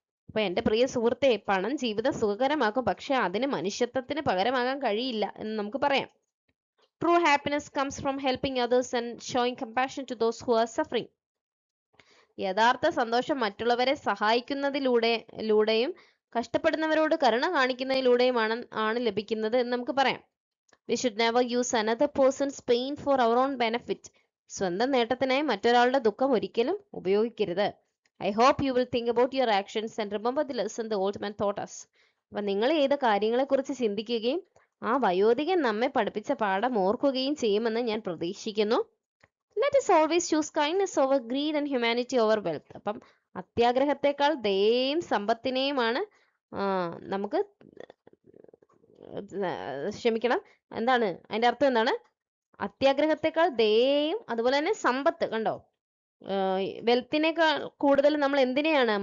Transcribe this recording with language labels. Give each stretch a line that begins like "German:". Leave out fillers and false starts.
Malayalam: അപ്പൊ എന്റെ പ്രിയ സുഹൃത്തെ, പണം ജീവിതം സുഖകരമാക്കും, പക്ഷെ അതിന് മനുഷ്യത്വത്തിന് പകരമാകാൻ കഴിയില്ല എന്ന് നമുക്ക് പറയാം.
English: True happiness comes from helping others and showing compassion to those who are suffering.
Malayalam: യഥാർത്ഥ സന്തോഷം മറ്റുള്ളവരെ സഹായിക്കുന്നതിലൂടെയും കഷ്ടപ്പെടുന്നവരോട് കരുണ കാണിക്കുന്നതിലൂടെയുമാണ് ലഭിക്കുന്നത് എന്ന് നമുക്ക് പറയാം.
English: We should never use another person's pain for our own benefit.
Malayalam: സ്വന്തം നേട്ടത്തിനായി മറ്റൊരാളുടെ ദുഃഖം ഒരിക്കലും ഉപയോഗിക്കരുത്.
English: I hope you will think about your actions and remember the lesson the old man taught us.
Malayalam: അപ്പൊ നിങ്ങൾ ചെയ്ത കാര്യങ്ങളെക്കുറിച്ച് ചിന്തിക്കുകയും ആ വയോധികൻ നമ്മെ പഠിപ്പിച്ച പാഠം ഓർക്കുകയും ചെയ്യുമെന്ന് ഞാൻ പ്രതീക്ഷിക്കുന്നു.
English: Let us always choose kindness over greed and humanity over wealth.
Malayalam: അപ്പം അത്യാഗ്രഹത്തെക്കാൾ ദയയെയും സമ്പത്തിനെയുമാണ് നമുക്ക് ക്ഷമിക്കണം, എന്താണ് അതിന്റെ അർത്ഥം? എന്താണ്? അത്യാഗ്രഹത്തെക്കാൾ ദയയെയും അതുപോലെ തന്നെ സമ്പത്ത്, കണ്ടോ, വെൽത്തിനേക്കാൾ കൂടുതൽ നമ്മൾ എന്തിനെയാണ്?